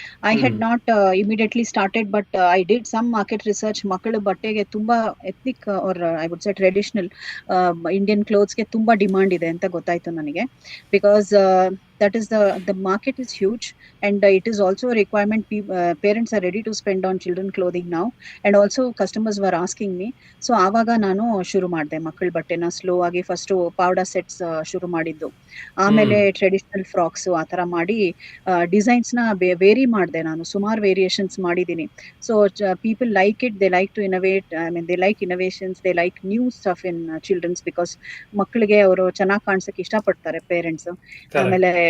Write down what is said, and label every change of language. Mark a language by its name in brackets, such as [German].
[English] I had not immediately started, but I did some market research. [Kannada] ಮಕ್ಕಳ ಬಟ್ಟೆಗೆ ತುಂಬಾ ethnic [English] or I would say [Kannada] traditional Indian ಕ್ಲೋತ್ಸ್ಗೆ ತುಂಬಾ demand ಇದೆ ಅಂತ ಗೊತ್ತಾಯ್ತು ನನಗೆ. [English] Because that is the market is huge, and it is also a requirement. Parents are ready to spend on children clothing now, and also customers were asking me. [Kannada] So ಆವಾಗ ನಾನು ಶುರು ಮಾಡಿದೆ ಮಕ್ಕಳ ಬಟ್ಟೆನ ಸ್ಲೋ ಆಗಿ. ಫಸ್ಟ್ ಪೌಡರ್ ಸೆಟ್ಸ್ ಶುರು ಮಾಡಿದ್ದು, ಆಮೇಲೆ ಟ್ರೆಡಿಷನಲ್ ಫ್ರಾಕ್ಸ್ ಆ ಥರ ಮಾಡಿ ಡಿಸೈನ್ಸ್ ನ ವೇರಿ ಮಾಡಿದೆ. ನಾನು ಸುಮಾರು ವೇರಿಯೇಷನ್ಸ್ ಮಾಡಿದ್ದೀನಿ. [English] so people like it, they like to innovate, I mean they like innovations, they like new stuff in children's, because [Kannada] ಮಕ್ಕಳಿಗೆ ಅವರು ಚೆನ್ನಾಗಿ ಕಾಣಿಸಕ್ಕೆ ಇಷ್ಟಪಡ್ತಾರೆ ಪೇರೆಂಟ್ಸ್. ಆಮೇಲೆ